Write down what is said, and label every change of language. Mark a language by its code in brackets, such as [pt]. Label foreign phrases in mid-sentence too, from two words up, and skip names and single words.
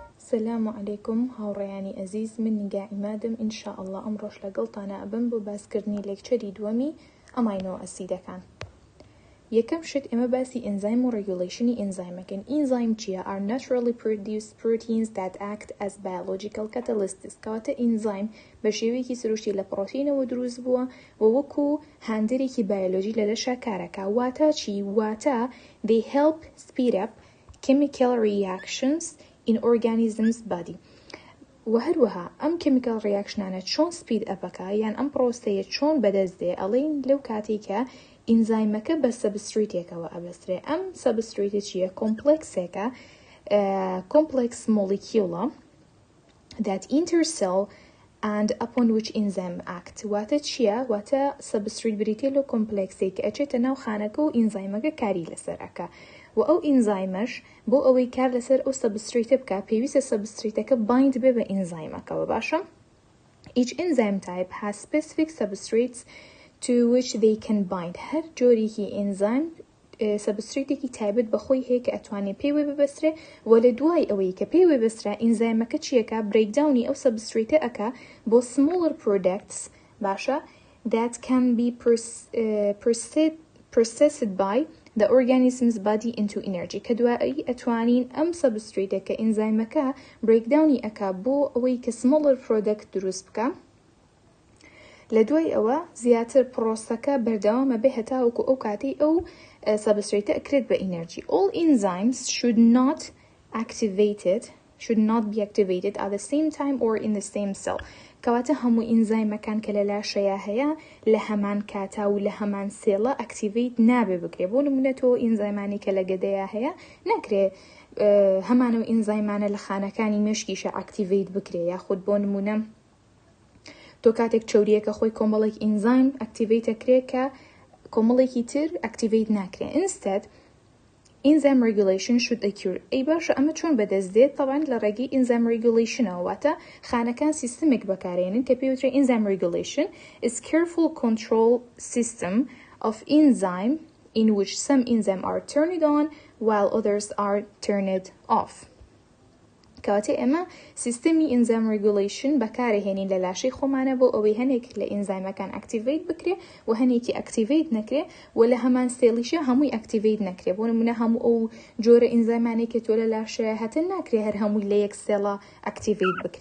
[ar] السلام عليكم [ckb] هاوڕێیانی عزیز، من نیگا ئیمادم ئینشاءالله ئەمڕۆش لەگەڵتانە ئەبم بۆ باسکردنی لێکچەری دووەمی ئەماینۆ ئەسیدەکان. یەکەم شت ئێمە باسی ئێنزایم و ڕێگوڵەیشنی ئێنزایمەکەن. ئێنزایم چییە؟ [en] are naturally produced proteins that act as biological catalysts. [ckb] کەواتە ئێنزایم بە شێوەیەکی سروشتی لە پڕۆتینەوە دروست بووە و وەکو هاندێرێکی بایۆلۆژی لە لەشە کارەکە. واتە چی؟ [en] واتە they help speed up chemical reactions in organisms body. [ckb] و هەروەها ئەم [en] chemical reaction [ckb] انە چۆن [en] speed up [ckb] ەکە یان ئەم پرۆسەیە چۆن بەدەست دێ؟ ئەڵێن لەو کاتێکە ئینزایمەکە بە سەبستریتێکەوە ئەبەسترێ. ئەم سەبستریتە چییە؟ کۆمپلێکسێکە، [en] complex molecule that intercell and upon which enzyme act. [ckb] واتە چییە؟ واتە سەبستریت بریتێ لە کۆمپلێکسێک کە ئەچێتە ناو خانەکە و ئینزایمەکە کاری لەسەر ئەکا. و ئەو ئینزایمەش بۆ ئەوەی کار لەسەر ئەو سەبستریتە بکە پێویستە سەبستریتەکە بایند بێ بە ئینزایمەکەوە. باشە؟ [en] Each enzyme type has specific substrates to which they can bind. [ckb] هەر جۆرێکی ئێنزایم سەبستریتێکی تایبەت بەخۆی هەیە کە ئەتوانێت پێی وێ ببەسترێ و لە دوای ئەوەی کە پێی وێ بەسترا ئینزایمەکە چیەکە؟ برێکداونی ئەو سەبستریتە ئەکا بۆ [en] smaller products، باشە، that can be processed by the organism's body into energy. [ckb] کە دوایی ئەتوانین ئەم سەبستریتە کە ئینزایمەکە برێکداونی ئەکا بۆ ئەوەی کە [en] smaller product [ckb] دروست بکە، لە دوای ئەوە زیاتر پرۆسەکە بەردەوامە بێ هەتاوەکو ئەو کاتی ئەو سەبستریتە ئەکرێت بە ئینەرجی. [en] All enzymes should not be activated at the same time or in the same cell. [ckb] کەواتە هەموو ئینزایمەکان کە لە لاشەیە هەیە لە هەمان کاتا و لە هەمان سێڵە ئەکتیڤیت نابێ بکرێ. بۆ نمونە تۆ ئینزایمانی کە لە گەدەیە هەیە نەکرێ هەمانە و ئینزایمانە لە خانەکانی مێشکیشە ئەکتیڤیت بکرێ، یاخود بۆ نمونە تۆ کاتێک چەوریەکە خۆی کۆمەڵێک ئینزایم ئەکتیڤیتە کرێ کە کۆمەڵێکی تر ئەکتیڤیت ناکرێ. [en] Instead, enzyme regulation should occur. [ckb] ئەی باشە ئەمە چۆن بەدەست دێت؟ طبعاً لە ڕێگەی [en] enzyme regulationەوە. [ckb] واتە خانەکان سیستمێک بەکارێنن کە پێوترێ [en] enzyme regulation is careful control system of enzyme in which some enzyme are turned on while others are turned off. [ckb] کەواتە ئێمە سیستەمی ئینزایم ڕێگوڵەیشن بەکارهێنین لە لاشەی خۆمانە بۆ ئەوەی هەنێک لە ئینزایمەکان ئەکتیڤیت بکرێ و هەنێکی ئەکتیڤیت نەکرێ و لە هەمان سێڵیشە هەمووی ئەکتیڤیت نەکرێ. بۆ نمونە هەموو ئەو جۆرە ئینزایمانێک کە تۆ لە لاشەیە هەتە ناکرێ هەر هەمووی لە یەک سێڵە ئەکتیڤیت بکرێ.